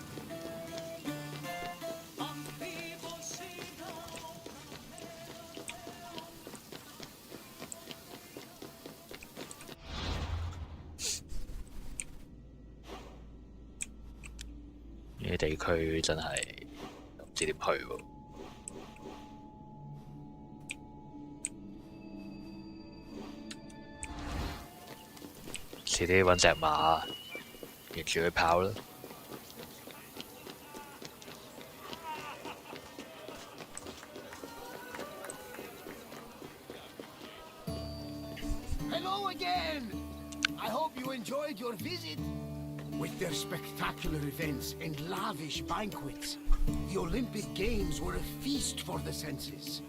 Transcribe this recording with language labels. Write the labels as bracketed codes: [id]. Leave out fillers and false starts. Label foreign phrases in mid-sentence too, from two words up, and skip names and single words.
[yue] 呢啲地區真係唔知點去喎。遲啲揾隻馬沿住佢跑啦。 [en] Hello again! I hope you enjoyed your visit. With their spectacular events and lavish banquets, the Olympic Games were a feast for the senses.